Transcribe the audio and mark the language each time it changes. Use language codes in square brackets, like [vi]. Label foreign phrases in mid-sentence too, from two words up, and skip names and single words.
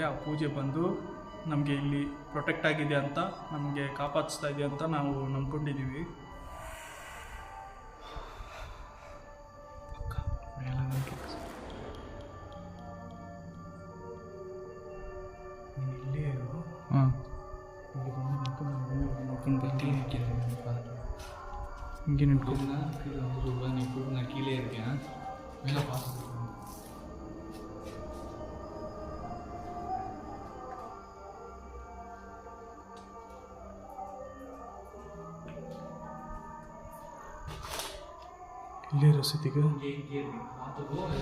[kn] ಆ ಪೂಜೆ ಬಂದು ನಮಗೆ ಇಲ್ಲಿ ಪ್ರೊಟೆಕ್ಟ್ ಆಗಿದೆ ಅಂತ, ನಮಗೆ ಕಾಪಾಡಿಸ್ತಾ ಇದೆ ಅಂತ ನಾವು ನಂಬ್ಕೊಂಡಿದ್ದೀವಿ. ನೀನು ಇಲ್ಲೇ ಇರು. ಇಲ್ಲಿ ಬಂದು ನೋಡ್ಕೊಂಡು ಬರ್ತೀನಿ. [ta] இங்கே நிற்கும் நீ நான் கீழே இருக்கேன். மேலே பார்த்து [kn] ಇಲ್ಲೇ ರಸೀತಿಗೆ [ta] பார்த்துக்கோ.